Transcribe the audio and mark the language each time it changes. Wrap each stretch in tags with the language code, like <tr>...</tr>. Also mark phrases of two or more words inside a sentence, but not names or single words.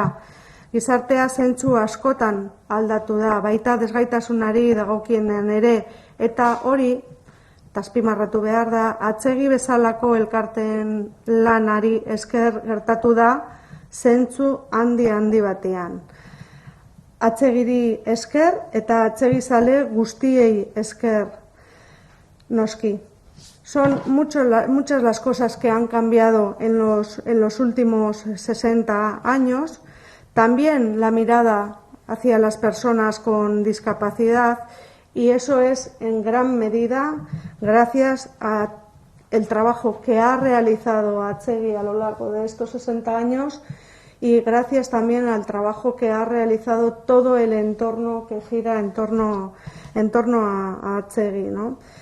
<eu>Gizartea zentzu askotan aldatu da, baita desgaitasunari dagokienen ere, eta hori azpimarratu behar da, Atzegi bezalako elkarteen lanari esker gertatu da zentzu handi batean. Atzegiri esker eta atzegizale guztiei esker, noski.</eu> <es>Son muchas las cosas que han cambiado en los últimos 60 años. También la mirada hacia las personas con discapacidad, y eso es en gran medida gracias al trabajo que ha realizado Atzegi a lo largo de estos 60 años y gracias también al trabajo que ha realizado todo el entorno que gira en torno a Atzegi, ¿no?</es>